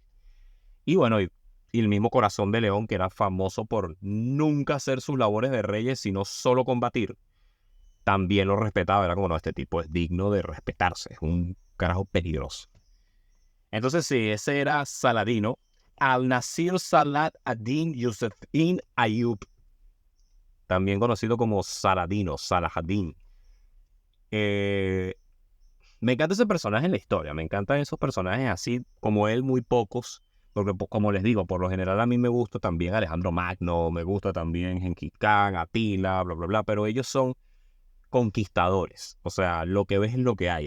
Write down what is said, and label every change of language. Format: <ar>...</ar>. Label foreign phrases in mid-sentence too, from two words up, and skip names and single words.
<es>Y bueno, y el mismo Corazón de León, que era famoso por nunca hacer sus labores de reyes, sino solo combatir, también lo respetaba. Era como, no, este tipo es digno de respetarse, es un carajo peligroso. Entonces sí, ese era Saladino. Al-Nasir Salat ad-Din Yusuf ibn Ayub, también conocido como Saladino, Salahadin. Me encanta ese personaje en la historia, me encantan esos personajes así como él, muy pocos, porque como les digo, por lo general a mí me gusta también Alejandro Magno, me gusta también Genghis Khan, Atila, bla, bla, bla, pero ellos son conquistadores, o sea, lo que ves es lo que hay.</es>